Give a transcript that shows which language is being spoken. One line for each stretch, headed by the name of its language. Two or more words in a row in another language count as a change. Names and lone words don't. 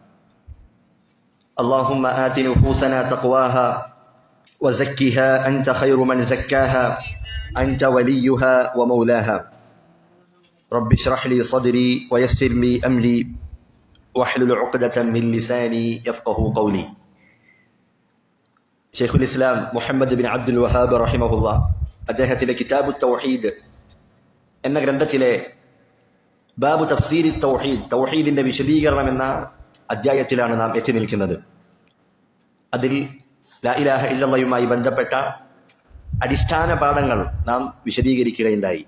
Arabic: اللهم آت نفوسنا تقواها وزكها أنت خير من زكاها أنت وليها ومولاها. رب اشرح لي صدري ويسر لي أمري واحلل عقدة من لساني يفقه قولي.
Malayalam: ഷെയ്ഖുൽ ഇസ്ലാം മുഹമ്മദ് ബിൻ അബ്ദുൽ വഹാബ് റഹിമഹുള്ള അദ്ദേഹത്തിന്റെ കിതാബു തൗഹീദ് എന്ന ഗ്രന്ഥത്തിലെ ബാബു തഫ്സീരി തൗഹീദ്, തൗഹീദിന്റെ വിശദീകരണം എന്ന അധ്യായത്തിലാണ് നാം എത്തി നിൽക്കുന്നത്. അതിൽ
Arabic: لا إله إلا الله
Malayalam: ബന്ധപ്പെട്ട അടിസ്ഥാന പാഠങ്ങൾ നാം വിശദീകരിക്കുകയുണ്ടായി.